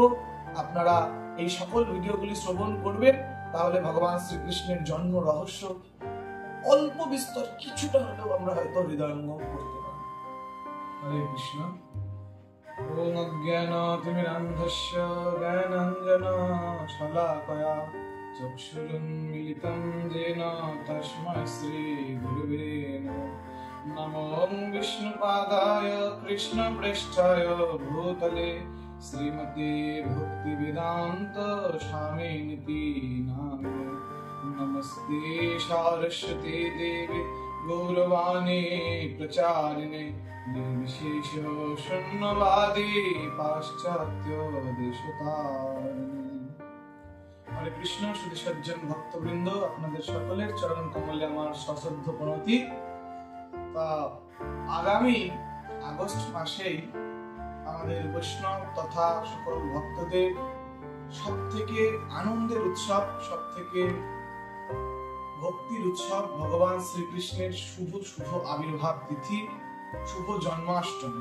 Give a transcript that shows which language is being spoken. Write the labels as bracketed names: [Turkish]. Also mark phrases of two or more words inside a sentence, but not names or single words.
[Bangla] আপনারা এই সকল ভিডিওগুলি শ্রবণ করবেন, তাহলে ভগবান শ্রীকৃষ্ণের জন্ম রহস্য অল্প বিস্তর কিছুটা হলেও আমরা হয়তো হৃদয়ঙ্গম করতে পারি। [Sanskrit] হরে কৃষ্ণ। ওম অজ্ঞানতিমিরান্ধস্য জ্ঞানাঞ্জন শলাকয়া চক্ষুরুন্মিলিতং येन তস্मै শ্রী গুরুবে নমঃ। নমো বিষ্ণুপাদায় কৃষ্ণপ্রেষ্ঠায় ভূতলে শ্রীমতে ভক্তিবেদান্ত স্বামিনিতি নামিনে। नमस्ते सारस्वती देवी गौरवाणी प्रचारिणे निर्विशेष शून्यवादी पाश्चात्य देशतारिणे। हरे कृष्ण। [Bangla] শুধু সজ্জন ভক্তবৃন্দ, আপনাদের সকলের চরণ কমলে আমার সশ্রদ্ধ প্রণতি। আগামী আগস্ট মাসেই আমাদের বৈষ্ণব তথা সকল ভক্তদের সব থেকে আনন্দের উৎসব, সব থেকে ভক্তির উৎসব ভগবান শ্রীকৃষ্ণের শুভ শুভ আবির্ভাব তিথি, শুভ জন্মাষ্টমী।